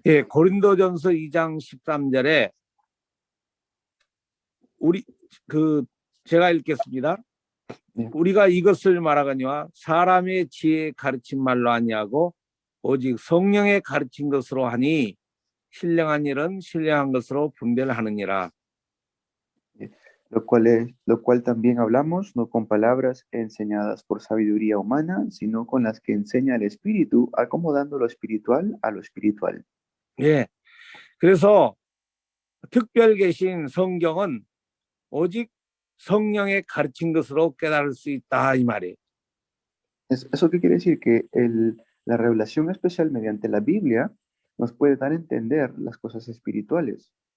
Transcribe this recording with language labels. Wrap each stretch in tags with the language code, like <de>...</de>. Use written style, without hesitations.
<ko>예, 고린도전서 2장 13절에 제가 읽겠습니다. 예. 우리가 이것을 말하거니와 사람의 지혜에 가르친 말로 아니하고 오직 성령의 가르친 것으로 하니 신령한 일은 신령한 것으로 분별하느니라.</ko> <es>Lo cual también hablamos, no con palabras enseñadas por sabiduría humana, sino con las que enseña el Espíritu, acomodando lo espiritual a lo espiritual.</es> <ko>예. 그래서 특별 계신 성경은 오직 성령의 가르친 것으로 깨달을 수 있다 이 말이에요.</ko> <es>¿Eso qué quiere decir? Que la revelación especial mediante la Biblia nos puede dar a entender las cosas espirituales.</es>